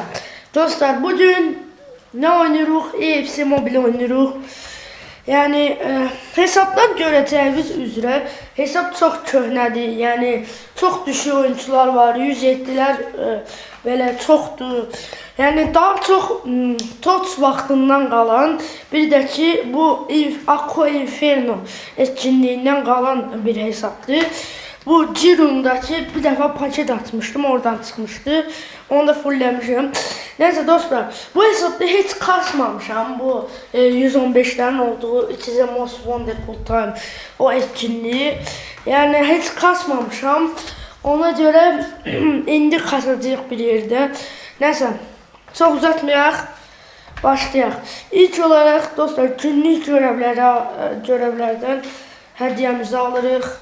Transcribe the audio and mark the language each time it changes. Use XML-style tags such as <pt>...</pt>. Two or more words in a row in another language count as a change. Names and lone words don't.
<tr>Dostlar bugün ne oynuyoruz? EFC Mobile oynuyoruz. Yani hesapdan göreceğimiz üzere hesap çok köhnədir. Yani çok düşük oyuncular var.</tr> <az>107'ler belə çoxdur.</az> <tr>Yani daha çok</tr> <az>TOTS vaxtından qalan, bir də ki bu Aqua Inferno etkinliğinden qalan bir hesapdır.</az> <tr>Bu Cirum'daki bir defa paket atmıştım, oradan çıkmıştı. Onu da fulllemişim. Neyse dostlar, bu hesapta hiç kasmamışam. Bu 115'lerin olduğu</tr> <en>It is a most wonderful time</en> <tr>o etkinliği. Yani hiç kasmamışam.</tr> <az>Ona göre indi kasacağıq bir yerde. Neyse, çok uzatmayaq. Başlayaq. İlk olarak dostlar günlük görevlerden hediyemizi alırıq.</az>